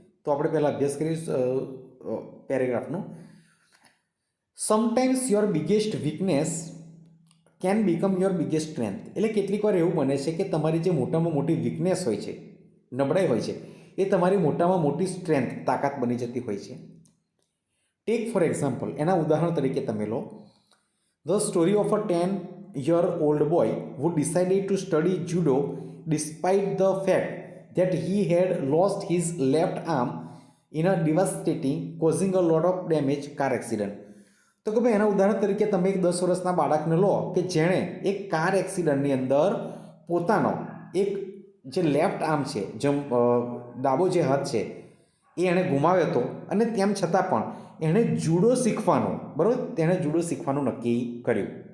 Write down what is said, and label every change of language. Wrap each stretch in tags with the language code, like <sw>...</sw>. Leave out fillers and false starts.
<gu>તો આપણે પહેલાં અભ્યાસ કરીશું પેરેગ્રાફનું.</gu> <en>Sometimes your biggest weakness can become your biggest strength.</en> <gu>એટલે કેટલીક વાર એવું બને છે કે તમારી જે મોટામાં મોટી વીકનેસ હોય છે, નબળાઈ હોય છે, એ તમારી મોટામાં મોટી સ્ટ્રેન્થ, તાકાત બની જતી હોય છે.</gu> <en>take for example,</en> <gu>એના ઉદાહરણ તરીકે તમે લો</gu> <en>The story of a 10-year-old boy who decided to study judo despite the fact that he had lost his left arm in a devastating, causing a lot of damage car accident.</en> <gu>તો કે ભાઈ એના ઉદાહરણ તરીકે તમે એક 10 વર્ષના બાળકને લો કે જેણે એક કાર એક્સિડન્ટની અંદર પોતાનો એક જે લેફ્ટ આર્મ છે, ડાબો જે હાથ છે એ એણે ગુમાવ્યો હતો, અને તેમ છતાં પણ એણે જુડો શીખવાનું, બરાબર, તેણે જુડો શીખવાનું નક્કી કર્યું.</gu>